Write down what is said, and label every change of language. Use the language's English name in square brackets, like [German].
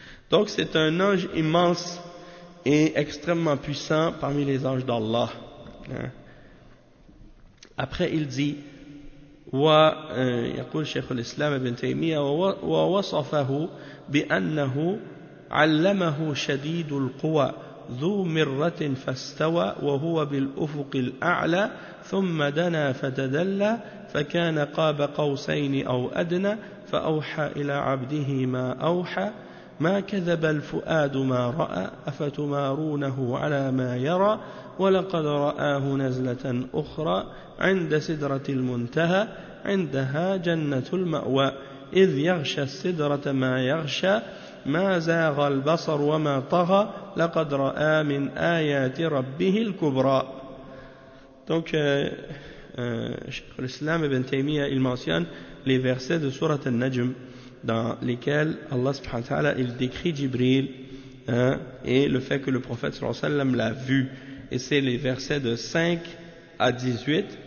[French] Donc c'est un ange immense et extrêmement puissant parmi les anges d'Allah. Après il dit [Arabic] ويقول شيخ الإسلام ابن تيمية ووصفه بأنه علمه شديد القوى ذو مرة فاستوى وهو بالأفق الأعلى ثم دنا فتدلى فكان قاب قوسين أو أدنى فأوحى إلى عبده ما أوحى ما كذب الفؤاد ما رأى أفتمارونه على ما يرى ولقد رآه نزلة أخرى عند سدرة المنتهى عندها جنة المأوى إذ يغشى السدرة ما يغشى ما زاغ البصر وما طغى لقد رأى من آيات ربه الكبرى. [French] Donc Cheikh Islam ibn Taymiyyah, il mentionne les versets de sourate An-Najm dans lesquels Allah subhanahu wa ta'ala il décrit Jibril, et le fait que le prophète sallallahu alayhi wa sallam l'a vu, et c'est les versets de 5 à 18.